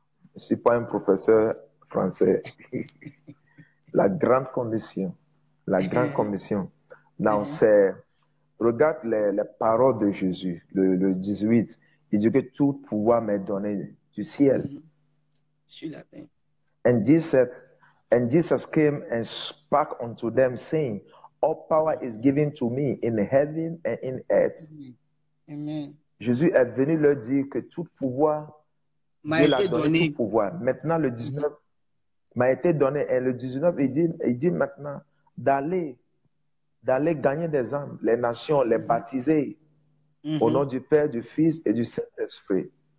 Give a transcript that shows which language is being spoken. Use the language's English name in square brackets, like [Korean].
[French] Je ne suis pas un professeur français. La grande commission. La grande commission. Now, regarde les paroles de Jésus, le 18. Il dit que tout pouvoir m'est donné du ciel. Sur la terre. [English] And Jesus came and spake unto them, saying, all power is given to me in heaven and in earth. Amen. [French] Jésus est venu leur dire que tout pouvoir m'a été donné. Tout pouvoir. Maintenant, le 19 m'a été donné. Et le 19, il dit maintenant d'aller gagner des âmes, les nations, les baptiser au nom du Père, du Fils et du Saint-Esprit.